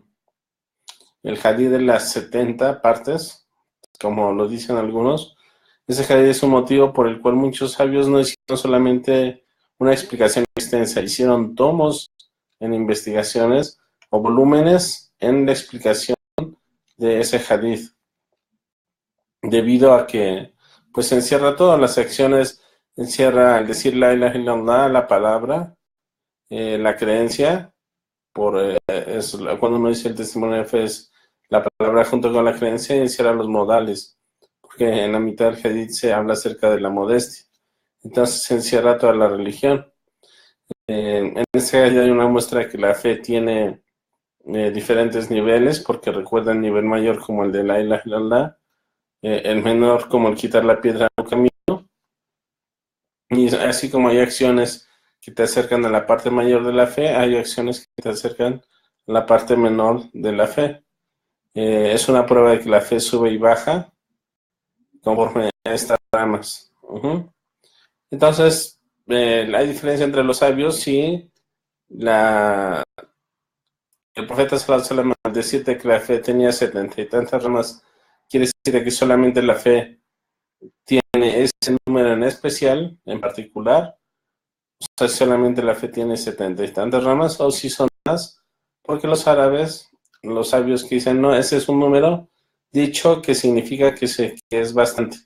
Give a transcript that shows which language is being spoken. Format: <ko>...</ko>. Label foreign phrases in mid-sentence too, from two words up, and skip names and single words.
<es>El hadith de las 70 partes, como lo dicen algunos, ese hadith es un motivo por el cual muchos sabios no hicieron solamente una explicación extensa, hicieron tomos en investigaciones o volúmenes en la explicación de ese hadith, debido a que pues encierra todas las acciones, encierra el decir</es> <ar>لا إله إلا الله,</ar> <es>la palabra, la creencia, cuando uno dice el testimonio de fe es la palabra junto con la creencia, y encierra los modales, porque en la mitad del hadith se habla acerca de la modestia. Entonces se encierra toda la religión. En este hadith hay una muestra de que la fe tiene diferentes niveles, porque recuerda el nivel mayor como el de</es> <ar>لا إله إلا الله,</ar> <es>el menor como el quitar la piedra del camino, y así como hay acciones que te acercan a la parte mayor de la fe, hay acciones que te acercan a la parte menor de la fe. Es una prueba de que la fe sube y baja conforme a estas ramas. Entonces, hay diferencia entre los sabios y el profeta</es> <ar>صلى الله عليه وسلم,</ar> <es>al decirte que la fe tenía 70 y tantas ramas, quiere decir que solamente la fe tiene ese número especial, en particular, o sea, solamente la fe tiene 70 y tantas ramas, o si son más, porque los árabes, los sabios que dicen, no, ese es un número dicho que significa que es bastante.</es>